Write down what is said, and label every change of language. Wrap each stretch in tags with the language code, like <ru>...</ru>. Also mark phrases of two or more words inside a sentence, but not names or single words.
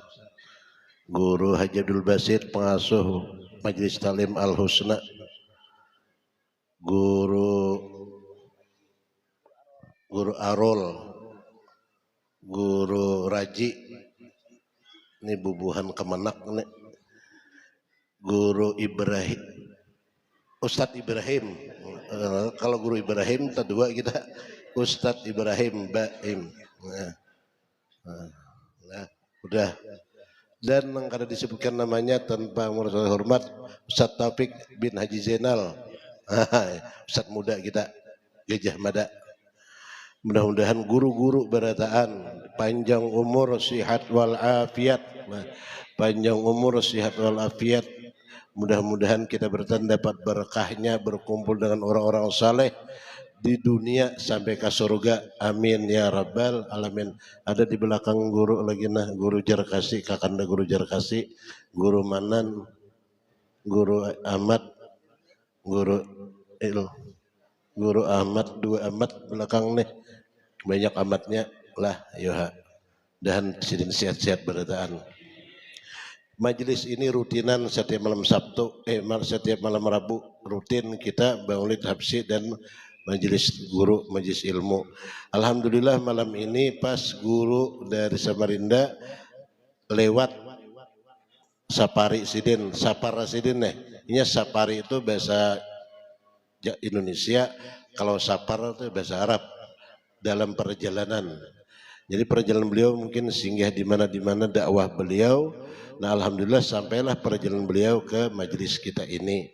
<id>Guru Haji Abdul Basit, pengasuh Majlis Ta'lim Al-Husna. Guru Arol, Guru Raji, ini bubuhan Kemenak nih. Guru Ibrahim, Ustadz Ibrahim. Kalau Guru Ibrahim kedua kita Ustadz Ibrahim Baim. Nah, udah. Dan yang kada disebutkan namanya tanpa merasa hormat, Ustadz Taufik bin Haji Zainal, Ustadz muda kita, Gajah Mada. Mudah-mudahan guru-guru berataan, panjang umur, sihat walafiat, panjang umur, sihat walafiat. Mudah-mudahan kita bertanda dapat berkahnya berkumpul dengan orang-orang saleh di dunia sampai ke surga.</id> <ar>Amin ya rabbal alamin.</ar> <id>Ada di belakang guru lagi nah, guru Jarkasi, kakanda guru Jarkasi, guru Manan, guru Ahmad, guru Il, guru Ahmad, dua Ahmad belakang nih, banyak amatnya lah yoha. Dan sidin sehat-sehat berataan. Majelis ini rutinan setiap malam Sabtu, setiap malam Rabu rutin kita maulid habsi dan majelis guru, majelis ilmu. Alhamdulillah malam ini pas guru dari Samarinda lewat Sapari Sidin, Sapara Sidin nih. Ini Sapari itu bahasa Indonesia, kalau Sapar itu bahasa Arab dalam perjalanan. Jadi perjalanan beliau mungkin singgah di mana dakwah beliau. Nah alhamdulillah sampailah perjalanan beliau ke majelis kita ini.</id>